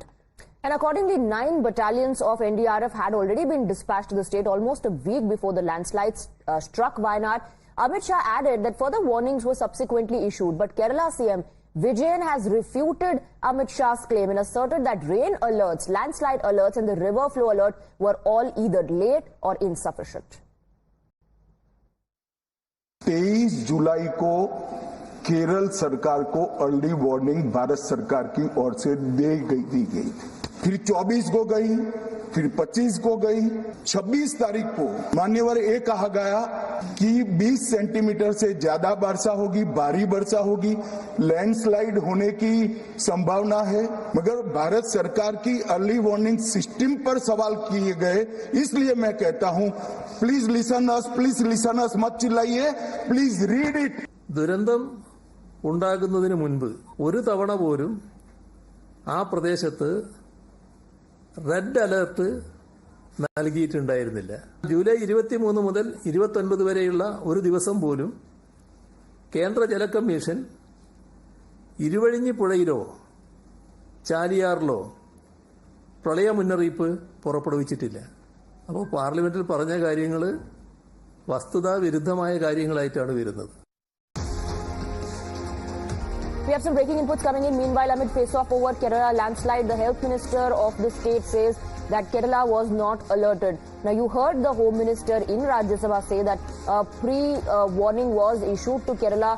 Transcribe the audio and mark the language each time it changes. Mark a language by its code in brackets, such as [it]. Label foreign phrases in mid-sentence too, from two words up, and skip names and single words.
[en] And accordingly, 9 battalions of NDRF had already been dispatched to the state almost a week before the landslides struck Wayanad. Amit Shah added that further warnings were subsequently issued, but Kerala CM Vijayan has refuted Amit Shah's claim and asserted that rain alerts, landslide alerts and the river flow alert were all either late or insufficient. [hi] 23 जुलाई को केरल सरकार को [en] early warning [hi] भारत सरकार की ओर से दी गई, फिर 24 को गई, फिर 25 को गई, 26 तारीख को मान्यवर ये कहा गया कि 20 सेंटीमीटर से ज्यादा वर्षा होगी, भारी वर्षा होगी, लैंडस्लाइड होने की संभावना है, मगर भारत सरकार की [en] early warning system [hi] पर सवाल किए गए। इसलिए मैं कहता हूं, [en] please listen us, [hi] मत चिल्लाइए, [en] please read it. [ml] ദുരന്തം ഉണ്ടാകുന്നതിന് മുൻപ് ഒരു തവണ പോലും ആ പ്രദേശത്ത് [en] red alert [ml] നൽകിയിട്ടുണ്ടായിരുന്നില്ല. ജൂലൈ 23 മുതൽ 29 വരെയുള്ള ഒരു ദിവസം പോലും കേന്ദ്ര ജല കമ്മീഷൻ ഇരുവഴിഞ്ഞി പുഴയിലോ ചാലിയാറിലോ പ്രളയ മുന്നറിയിപ്പ് പുറപ്പെടുവിച്ചിട്ടില്ല. അപ്പോൾ പാർലമെന്റിൽ പറഞ്ഞ കാര്യങ്ങൾ വസ്തുതാ വിരുദ്ധമായ കാര്യങ്ങളായിട്ടാണ് വരുന്നത്. [en] We have some breaking inputs coming in. Meanwhile, amid face-off over Kerala landslide, the health minister of the state says that Kerala was not alerted. Now, you heard the Home Minister in Rajya Sabha say that pre-warning was issued to Kerala.